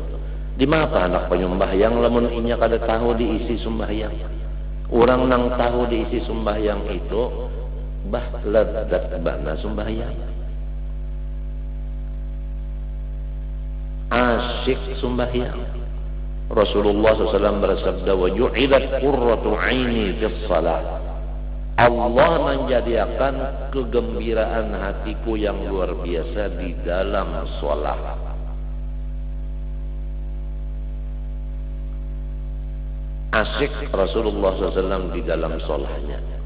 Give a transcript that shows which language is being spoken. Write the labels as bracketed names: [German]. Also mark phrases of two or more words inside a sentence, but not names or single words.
[Banjar] Di mana anak penyembah yang lamun inya kada tahu diisi sembahyang. Orang nang tahu diisi sembahyang itu bah ledat bana sembahyang. Asyik sembahyang. [Indonesian] Rasulullah SAW bersabda, [Arabic] وجعلت قرة عيني في الصلاة. [Indonesian] Allah menjadikan kegembiraan hatiku yang luar biasa di dalam sholat. Asyik Rasulullah SAW di dalam sholatnya.